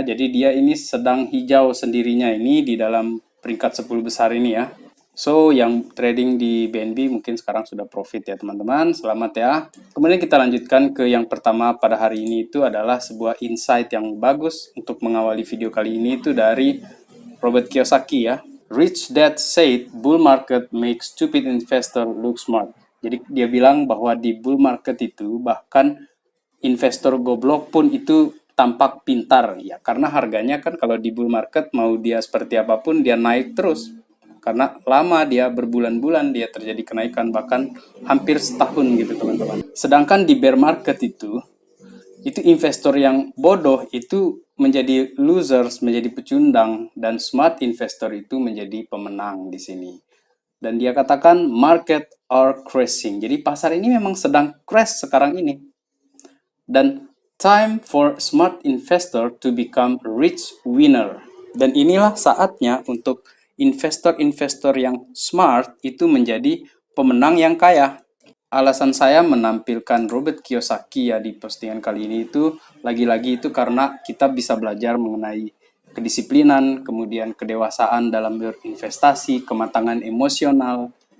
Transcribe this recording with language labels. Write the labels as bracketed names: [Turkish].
[Indonesian] Jadi dia ini sedang hijau sendirinya ini di dalam peringkat 10 besar ini ya. So, yang trading di BNB mungkin sekarang sudah profit ya teman-teman. Selamat ya. Kemudian kita lanjutkan ke yang pertama pada hari ini itu adalah sebuah insight yang bagus untuk mengawali video kali ini itu dari Robert Kiyosaki ya. [English] Rich Dad said bull market makes stupid investor look smart. [Indonesian] Jadi dia bilang bahwa di bull market itu bahkan investor goblok pun itu tampak pintar ya, karena harganya kan kalau di bull market mau dia seperti apapun dia naik terus. Karena lama dia berbulan-bulan dia terjadi kenaikan bahkan hampir setahun gitu teman-teman. Sedangkan di bear market itu investor yang bodoh itu menjadi losers, menjadi pecundang, dan smart investor itu menjadi pemenang di sini. Dan dia katakan [English] market are crashing. [Indonesian] Jadi pasar ini memang sedang crash sekarang ini. [English] Dan time for smart investor to become rich winner. [Indonesian] Dan inilah saatnya untuk investor-investor yang smart itu menjadi pemenang yang kaya. Alasan saya menampilkan Robert Kiyosaki ya di postingan kali ini itu lagi-lagi itu karena kita bisa belajar mengenai kedisiplinan, kemudian kedewasaan dalam berinvestasi, kematangan emosional.